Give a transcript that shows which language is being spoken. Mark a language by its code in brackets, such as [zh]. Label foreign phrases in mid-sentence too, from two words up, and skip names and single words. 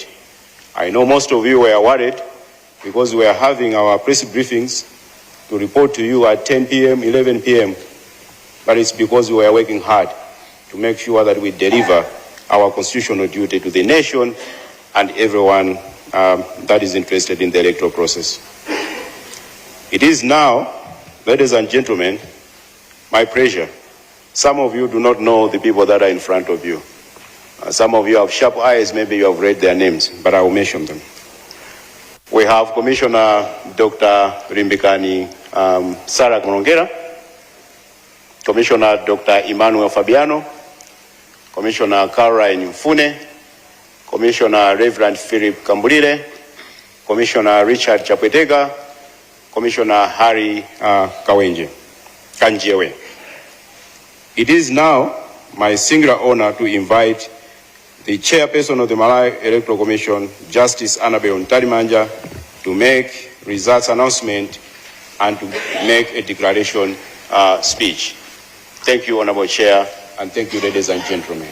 [en] I know most of you were worried because we are having our press briefings to report to you at 10 p.m., 11 p.m., but it's because we are working hard to make sure that we deliver our constitutional duty to the nation and everyone that is interested in the electoral process. It is now, ladies and gentlemen, my pleasure. Some of you do not know the people that are in front of you. Some of you have sharp eyes, maybe you have read their names, but I will mention them. We have Commissioner Dr. Rimbikani Sarah Monongera, Commissioner Dr. Emmanuel Fabiano, Commissioner Caroline Mfune, Commissioner Reverend Philip Kambulire, Commissioner Richard Chapwetega, Commissioner Harry Kanjewe. It is now my singular honor to invite the chairperson of the Malawi Electoral Commission, Justice Annabel Ntalimanja, to make results announcement and to make a declaration speech. Thank you, Honorable Chair, and thank you, ladies and gentlemen.